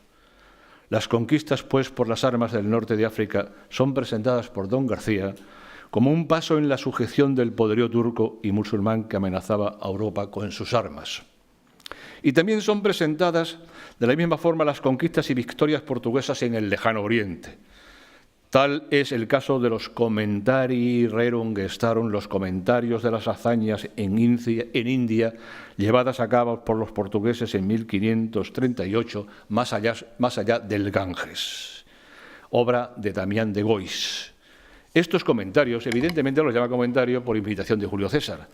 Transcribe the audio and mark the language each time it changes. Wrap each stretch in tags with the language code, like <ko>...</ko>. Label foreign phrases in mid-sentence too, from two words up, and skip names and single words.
<es>Las conquistas, pues, por las armas del norte de África son presentadas por don García como un paso en la sujeción del poderío turco y musulmán que amenazaba a Europa con sus armas. Y también son presentadas de la misma forma las conquistas y victorias portuguesas en el lejano Oriente. Tal es el caso de los</es> <la>commentari rerum gestarum,</la> <es>los comentarios de las hazañas en India llevadas a cabo por los portugueses en 1538, más allá del Ganges, obra de Damián de Gois. Estos comentarios, evidentemente los llama comentario por invitación de Julio César.</es>